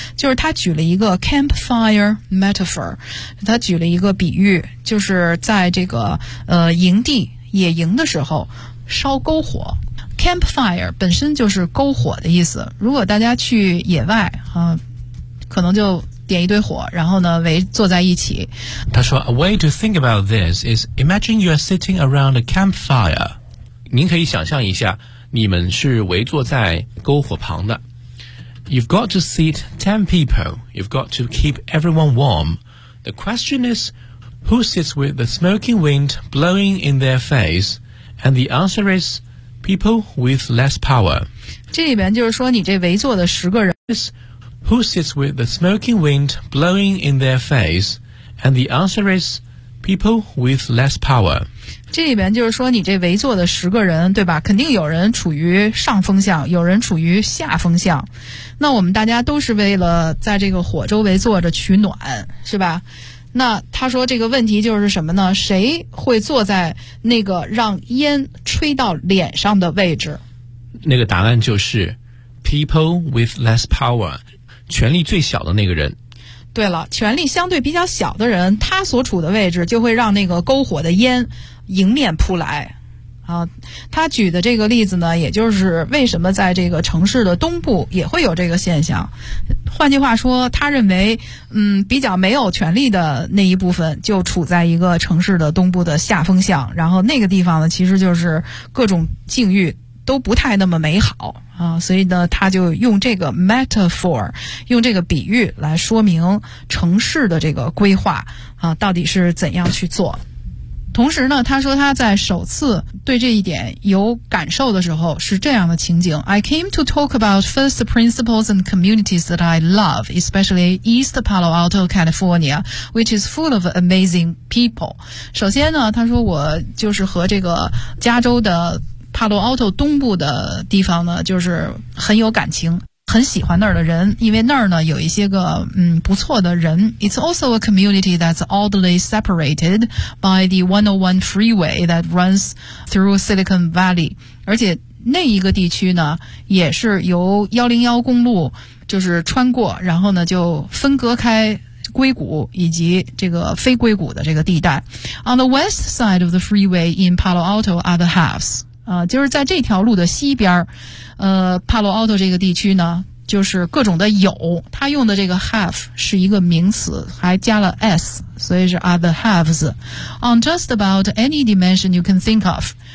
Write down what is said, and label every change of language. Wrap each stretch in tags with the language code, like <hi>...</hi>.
<zh>就是他举了一个</zh> <en>campfire metaphor，</en> <zh>他举了一个比喻，就是在这个营地野营的时候烧篝火。 campfire 本身就是篝火的意思，如果大家去野外啊，可能就点一堆火，然后呢围坐在一起。他说</zh> <en>A way to think about this is imagine you are sitting around a campfire.</en> <zh>您可以想象一下，你们是围坐在篝火旁的。</zh> <en>You've got to seat 10 people. You've got to keep everyone warm. The question is who sits with the smoking wind blowing in their face? And the answer is people with less power.</en> <zh>这里面就是说你这围坐的十个人</zh> <en>Who sits with the smoking wind blowing in their face? And the answer is people with less power.</en> <zh>这里面就是说你这围坐的十个人，对吧？肯定有人处于上风向，有人处于下风向。那我们大家都是为了在这个火周围坐着取暖，是吧？那他说这个问题就是什么呢？谁会坐在那个让烟吹到脸上的位置？那个答案就是</zh> <en>people with less power。</en> <zh>权力最小的那个人，对了，权力相对比较小的人，他所处的位置就会让那个篝火的烟迎面扑来啊。他举的这个例子呢，也就是为什么在这个城市的东部也会有这个现象。换句话说，他认为比较没有权力的那一部分就处在一个城市的东部的下风向，然后那个地方呢其实就是各种境遇都不太那么美好啊，所以呢他就用这个 metaphor， 用这个比喻来说明城市的这个规划啊到底是怎样去做。同时呢，他说他在首次对这一点有感受的时候是这样的情景</zh> <en>I came to talk about first principles and communities that I love, especially East Palo Alto, California, which is full of amazing people.</en> <zh>首先呢，他说我就是和这个加州的帕洛奥托东部的地方呢，就是很有感情。很喜欢那儿的人，因为那儿呢有一些个不错的人。</zh> <en>It's also a community that's oddly separated by the 101 freeway that runs through Silicon Valley.</en> <zh>而且那一个地区呢也是由101公路就是穿过，然后呢就分隔开硅谷以及这个非硅谷的这个地带。</zh> <en>On the west side of the freeway in Palo Alto are the halves.</en> <zh>就是在这条路的西边帕洛奥托这个地区呢就是各种的有，他用的这个 have 是一个名词，还加了 s， 所以是</zh> <en>other haves on just about any dimension you can think of。</en>